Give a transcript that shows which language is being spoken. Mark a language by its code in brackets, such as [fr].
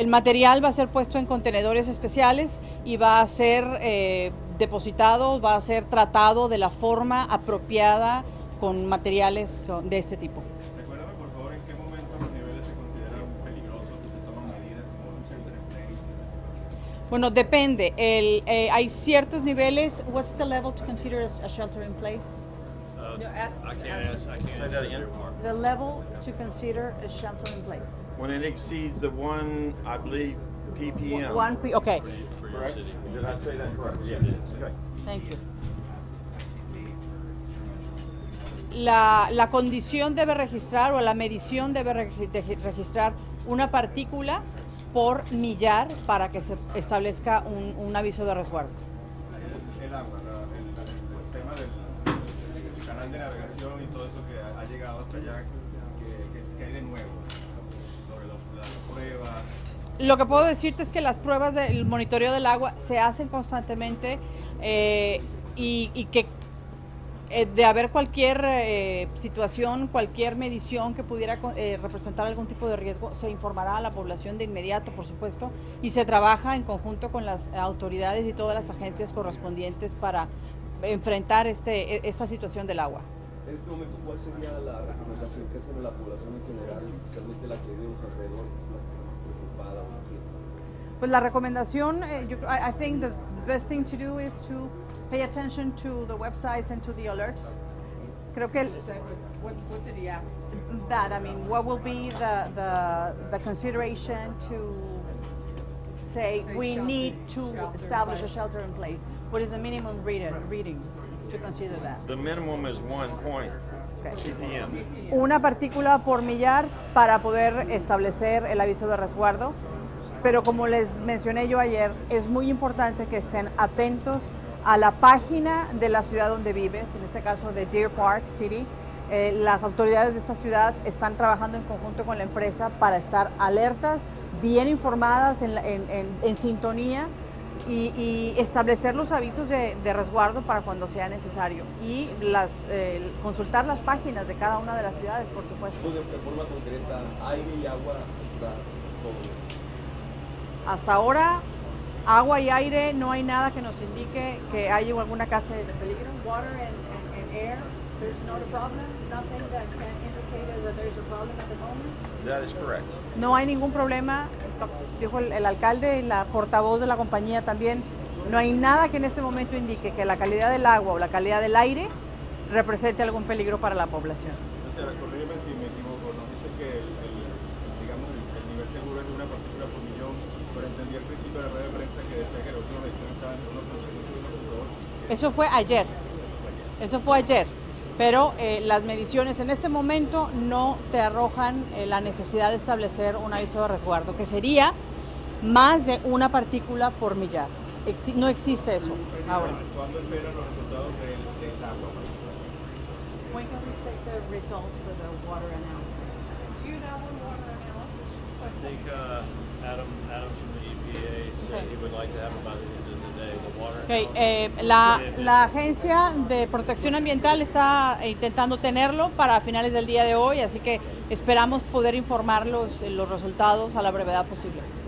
[es] El material va a ser puesto en contenedores especiales y va a ser depositado, va a ser tratado de la forma apropiada con materiales de este tipo. Recuérdame por favor en qué momento los niveles se consideran peligrosos y se toman medidas como un shelter in place. Bueno, depende. Hay ciertos niveles. [en] What's the level to consider a shelter in place? I can't say that again. The level to consider a shelter in place. When it exceeds the one, I believe, ppm. Okay. Correct? Did I say that correct? Yes. Okay. Thank you. [es] la condición debe registrar o la medición debe registrar una partícula por millar para que se establezca un aviso de resguardo. El agua, el tema del canal de navegación y todo eso que ha llegado hasta allá, que hay de nuevo sobre las pruebas. Lo que puedo decirte es que las pruebas del monitoreo del agua se hacen constantemente y que de haber cualquier situación, cualquier medición que pudiera representar algún tipo de riesgo, se informará a la población de inmediato, por supuesto, y se trabaja en conjunto con las autoridades y todas las agencias correspondientes para enfrentar esta situación del agua. En este momento, ¿cuál sería la recomendación que hacen a la población en general, especialmente la que vive en los alrededores, que es la que está más preocupada o inquieta? Pues la recomendación, [en] I think the best thing to do is to pay attention to the websites and to the alerts. [es] Creo que [en] What did he ask? that, I mean, what will be the consideration to say we need to establish a shelter in place? What is the minimum reading to consider that? The minimum is 1 point ppm. [es] Una partícula por millar para poder establecer el aviso de resguardo, pero como les mencioné yo ayer, es muy importante que estén atentos a la página de la ciudad donde vives, en este caso de Deer Park City. Las autoridades de esta ciudad están trabajando en conjunto con la empresa para estar alertas, bien informadas, en sintonía y establecer los avisos de resguardo para cuando sea necesario y consultar las páginas de cada una de las ciudades, por supuesto. De forma concreta, aire y agua está todo. Hasta ahora, agua y aire, no hay nada que nos indique que haya alguna clase de peligro. [en] Water and air, there's not a problem, nothing that can indicate that there's a problem at the moment. That is correct. [es] No hay ningún problema, dijo el alcalde y la portavoz de la compañía también, no hay nada que en este momento indique que la calidad del agua o la calidad del aire represente algún peligro para la población. Señora, corrígeme si me equivoco, nos dice que el nivel seguro es de una partícula por millón, pero entendí al principio de la rueda de prensa que decía que la última medición estaba entre 1.5 y 1.2. Eso fue ayer, pero las mediciones en este momento no te arrojan la necesidad de establecer un aviso de resguardo, que sería más de una partícula por millar. No existe eso ahora. ¿Cuándo esperan los resultados del agua? [en] When can we expect the results for the water analysis? Do you know when water analysis is I think Adam from the EPA said he would like to have it by the end of the day. The water [es] La Agencia de Protección Ambiental está intentando tenerlo para finales del día de hoy, así que esperamos poder informar los resultados a la brevedad posible.